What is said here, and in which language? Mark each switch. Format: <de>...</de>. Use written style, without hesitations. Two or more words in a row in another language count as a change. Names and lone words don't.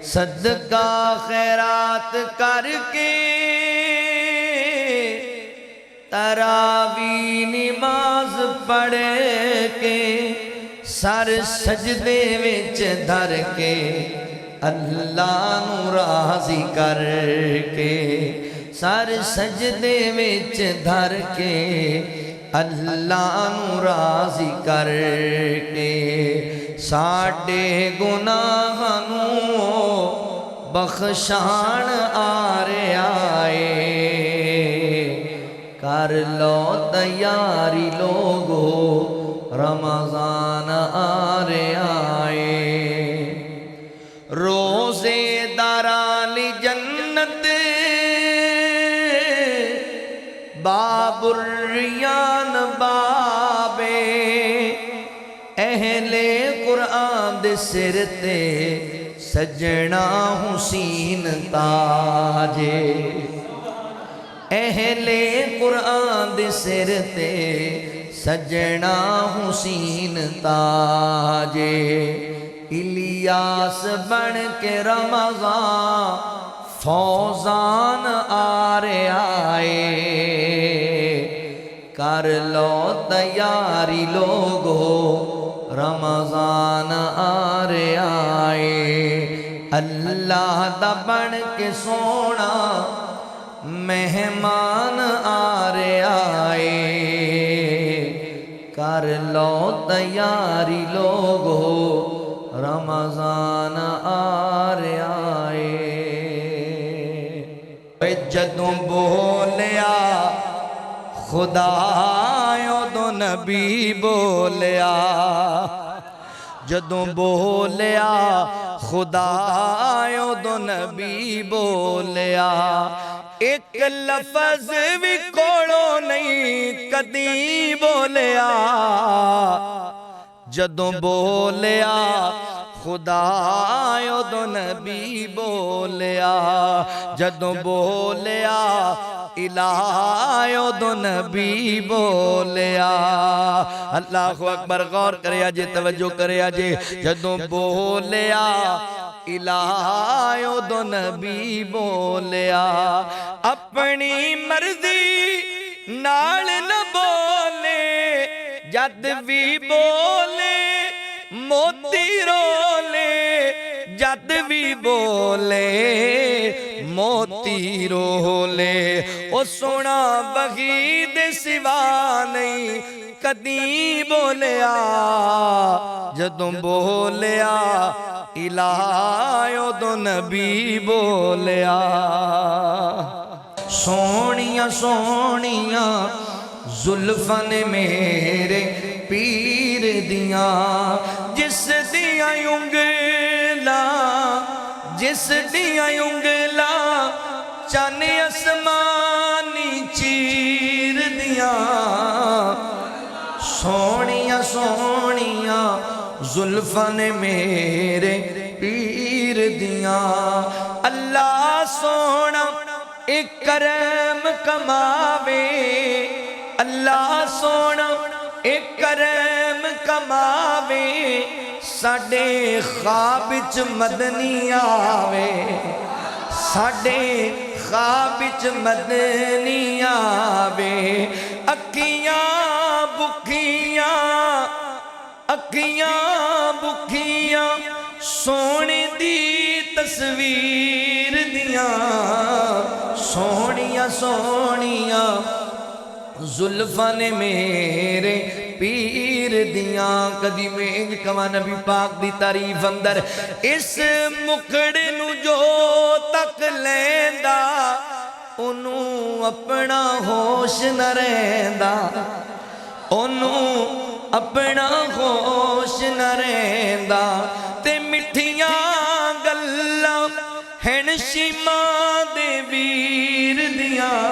<pa>صدقہ خیرات کر کے تراویح نماز پڑھ کے، سر سجدے وچ دھر کے اللہ نو راضی کر کے، سر سجدے وچ دھر کے اللہ نو راضی کر کے، ساڈے گناہاں نو بخشان آ رہے آئے، کر لو تیاری لوگو رمضان آ رہے آئے۔ روزے داران جنت باب الریان بابے، اہل قرآن دے سر تے سجنا حسین تاجے، اہل قرآن دے سر تے سجنا حسین تاجے، الیاس بن کے رمضان فوزان آ رہے آئے، کر لو تیاری لوگو رمضان آ رہے آئے۔ اللہ دا بن کے سونا مہمان آ رہے آئے، کر لو تیاری لوگو رمضان آ رہے آئے۔ جدوں بولیا خدا اودوں نبی بولیا جدوں بولیا خدا اودوں نبی بولیا ایک لفظ بھی کوڑوں نہیں کدی بولیا جدوں بولیا خدا اودوں نبی بولیا جدوں بولیا الہ اودوں نبی بولیا</pa> <ar>اللہ اکبر</ar> <pa>غور کریا جے توجہ کریا جے جدوں بولیا الہ اودوں نبی بولیا اپنی مرضی نال نہ بولے جد بھی بولے موتی رولے جد بھی بولے موتی رولے او سونا بغی دے سوا نہیں کدی بولیا جدوں بولیا الہ اودوں نبی بولیا سونیاں سونیاں زلفاں نے میرے پیر دیاں جس دیاں انگلاں جس دیاں انگلاں چن اسمانی چیر دیاں سونیاں سونیاں زلفاں نے میرے پیر دیاں اللہ سونا ایک کرم کماوے اللہ سونا ایک کرم کماوے ساڈے خواب وچ مدنی آوے ساڈے خواب وچ مدنی آوے اکھیاں بکھیاں سونے دی تصویر دیاں سونیاں سونیاں زلفاں نے میرے پیر دیاں کدی میں انج کما نبی پاک دی تعریف اندر اس مکھڑے نو جو تک لیندا انہوں اپنا ہوش نہ رہندا انہوں اپنا ہوش نہ رہندا تے مٹھیاں گلاں ہن شیماں دے ویر دیاں</pa>